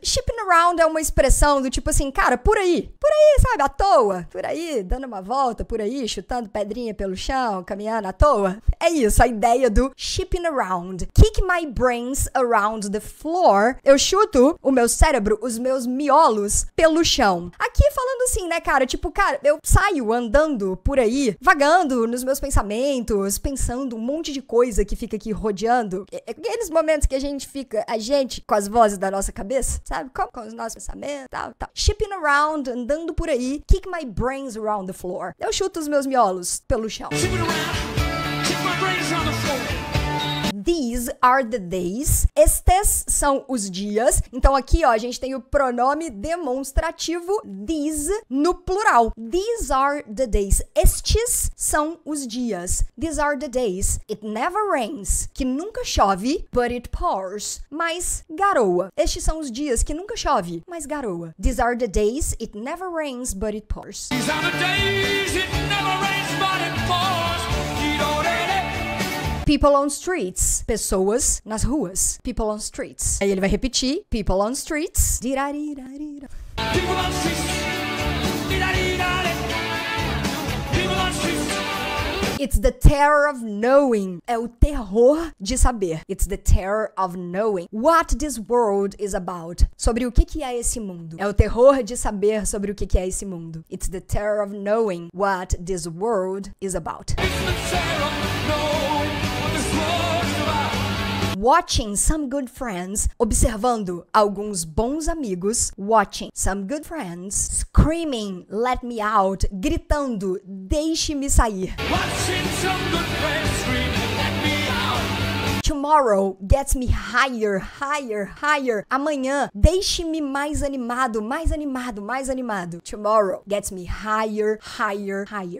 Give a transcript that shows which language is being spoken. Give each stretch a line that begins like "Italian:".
English: Shipping around
Portuguese: é uma expressão do tipo assim, cara, por aí, sabe, à toa. Por aí, dando uma volta, por aí, chutando pedrinha pelo chão, caminhando à toa. É isso, a ideia do
English: shipping around. Kick my brains around the floor.
Portuguese: Eu chuto o meu cérebro, os meus miolos, pelo chão. Aqui falando assim, né, cara, tipo, cara, eu saio andando por aí, vagando nos meus pensamentos, pensando um monte de coisa que fica aqui rodeando. Aqueles momentos que a gente fica, com as vozes da nossa cabeça, sabe? Com os nossos pensamentos, tal.
English: Shipping around,
Portuguese: andando por aí.
English: Kick my brains around the floor.
Portuguese: Eu chuto os meus miolos pelo chão.
English: Shipping around. Kick my brains on the floor. These are the days.
Portuguese: Estes são os dias. Então aqui, ó, a gente tem o pronome demonstrativo these no plural.
English: These are the days.
Portuguese: Estes são os dias.
English: These are the days. It never rains.
Portuguese: Que nunca chove,
English: but it pours.
Portuguese: Mas garoa. Estes são os dias que nunca chove, mas garoa.
English: These are the days. It never rains, but it pours. These are the days it never rains, but it pours. You don't let it. People on streets.
Portuguese: Pessoas nas ruas. People on streets. Aí ele vai repetir.
English: People on streets. Dirarirarira. People on streets. Dee-da-dee-da-dee. People on streets. It's the terror of knowing.
Portuguese: É o terror de saber.
English: It's the terror of knowing what this world is about.
Portuguese: Sobre o que é esse mundo. É o terror de saber sobre o que é esse mundo.
English: It's the terror of knowing what this world is about. It's the terror of knowing what this world is about. Watching some good friends.
Portuguese: Observando alguns bons amigos.
English: Watching some good friends. Screaming, let me out.
Portuguese: Gritando, deixe-me sair.
English: Watching some good friends scream, let me out. Tomorrow gets me higher, higher, higher.
Portuguese: Amanhã, deixe-me mais animado, mais animado, mais animado.
English: Tomorrow gets me higher, higher, higher.